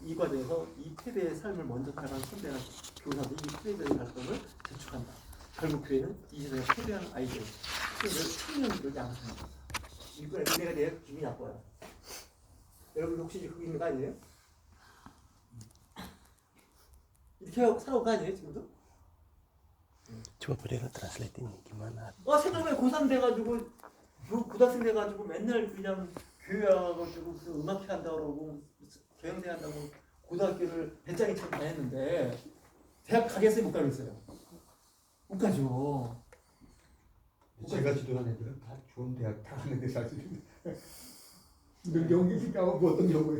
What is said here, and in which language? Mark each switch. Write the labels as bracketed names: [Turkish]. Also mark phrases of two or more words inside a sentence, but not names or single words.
[Korean] 이 과정에서 이 패배의 삶을 먼저 살아간 선배나 교사들이 이 패배의 발성을 재촉한다. 결국 교회는 이 세상에 패배한 아이들, 학생들을 청년으로 양성한다. 이거 내가 내 기분이 나빠요. 여러분 혹시 거기 있는 거 아니에요? 이렇게 살아온 거 아니에요 지금도? [Indonesian] Coba Pedro translate ini gimana? [Korean] 생각해 고3 돼가지고 고등학생 돼가지고 맨날 그냥 교회 와가지고 무슨 음악회 한다고 그러고 경영대 한다고 고등학교를 배짱이 참 다녔는데 대학 가겠어요 못 가겠어요? 못 가죠. 제가 지도한 애들은 다 좋은 대학 다 가는데 사실은 연기 가면 어떤 경우에